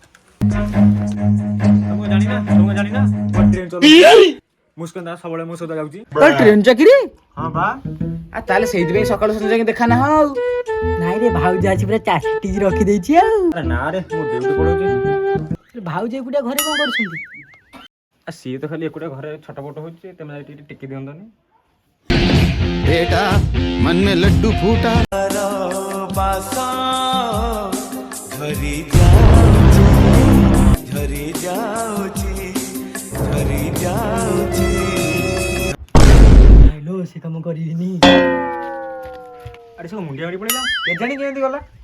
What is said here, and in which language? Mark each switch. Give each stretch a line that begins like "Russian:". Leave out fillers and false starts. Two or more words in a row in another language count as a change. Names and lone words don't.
Odia: ଜାଣିନା ମୁସ୍କାନ ଦାସ ସବୁବେଳେ ମୋ ସହିତ ଯାଉଛି ଟ୍ରେନ ଚାକିରି ହଁ ବା ତାହେଲେ ସେଇଥିପାଇଁ ସକାଳୁ ସନ୍ଧ୍ୟା ଯାଇକି ଦେଖା ନା ଆଉ ନାଇଁ ରେ ଭାଉଜ ଆସି ପୁରା ଚାଟିକି ରଖିଦେଇଛି ଆଉ। ନା ରେ ମୁଁ ଡ୍ୟୁଟି ପଳଉଛି ଭାଉଜ ଏକୁଟିଆ ଘରେ କଣ କରୁଛନ୍ତି? ସିଏ ତ ଖାଲି ଏକୁଟିଆ ଘରେ ଛଟପଟ ହଉଛି ତମେ ଯାଇ ଟିକେ ଟେକି ଦିଅନ୍ତନି
Hindi: बेटा मन में लड्डू फूटा
Odia: ସେ କାମ କରିବିନି ଆରେ ସବୁ ମୁଣ୍ଡିଆ ମାରି ପଡିଲା କେଜାଣି କେମିତି ଗଲା